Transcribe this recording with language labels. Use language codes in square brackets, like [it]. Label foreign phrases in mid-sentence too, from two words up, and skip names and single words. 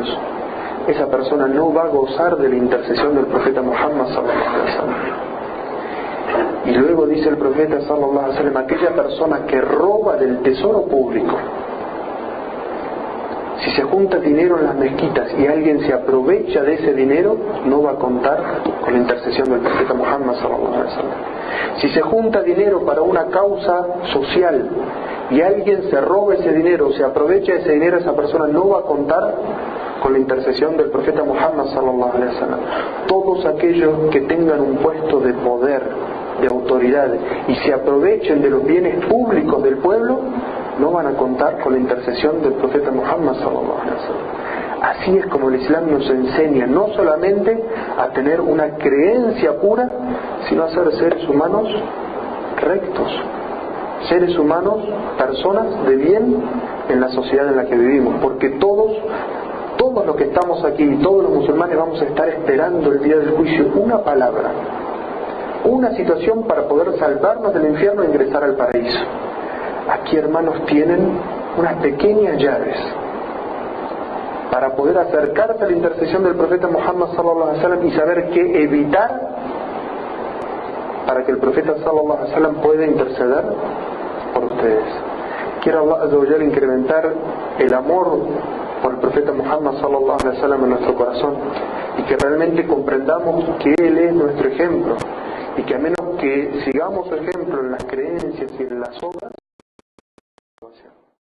[es] Esa persona no va a gozar de la intercesión del profeta Muhammad [ar] صلى الله عليه وسلم. [es] Y luego dice el profeta [ar] صلى الله عليه وسلم: [es] aquella persona que roba del tesoro público, si se junta dinero en las mezquitas y alguien se aprovecha de ese dinero, no va a contar con la intercesión del profeta Muhammad [ar] صلى الله عليه وسلم. [es] Si se junta dinero para una causa social y alguien se roba ese dinero, se aprovecha de ese dinero, esa persona no va a contar con la intercesión del profeta Muhammad [ar] صلى الله عليه وسلم. [es] Todos aquellos que tengan un puesto de poder, de autoridad, y se aprovechen de los bienes públicos del pueblo, no van a contar con la intercesión del profeta Muhammad [ar] صلى الله عليه وسلم. [es] Así es como el Islam nos enseña no solamente a tener una creencia pura, sino a ser seres humanos rectos, seres humanos, personas de bien en la sociedad en la que vivimos, porque todos los que estamos aquí, todos los musulmanes, vamos a estar esperando el día del juicio una palabra, una situación para poder salvarnos del infierno e ingresar al paraíso. Aquí, hermanos, tienen unas pequeñas llaves para poder acercarse a la intercesión del profeta Muhammad [ar] صلى الله عليه وسلم [es] y saber qué evitar para que el profeta [ar] صلى الله عليه وسلم [es] pueda interceder por ustedes. Quiero [ar] الله عز وجل [es] incrementar el amor por el profeta Muhammad [ar] صلى الله عليه وسلم [es] en nuestro corazón, y que realmente comprendamos que él es nuestro ejemplo, y que a menos que sigamos su ejemplo en las creencias y en las obras,